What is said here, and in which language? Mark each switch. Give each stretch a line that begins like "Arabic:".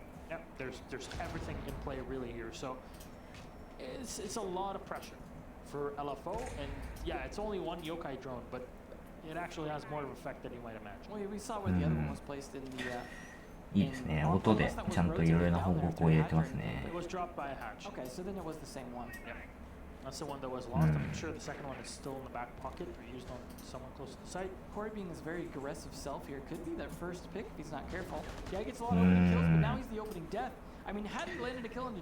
English: Yep, there's everything in play really here, so it's a lot of pressure for LFO, and yeah, it's only one yokai drone, but it actually has more of an effect than you might imagine. Well, we saw where the other one was placed in the
Japanese: いいですね。音でちゃんといろいろな方向を入れてますね。
English: It was dropped by a hatch. Okay, so then it was the same one. Yeah. That's the one that was lost. I'm sure the second one is still in the back pocket or used on someone close to the site. Corey being his very aggressive self here could be that first pick if he's not careful. Yeah, he gets a lot of opening kills, but now he's the oopening death. I mean, had he landed a kill on the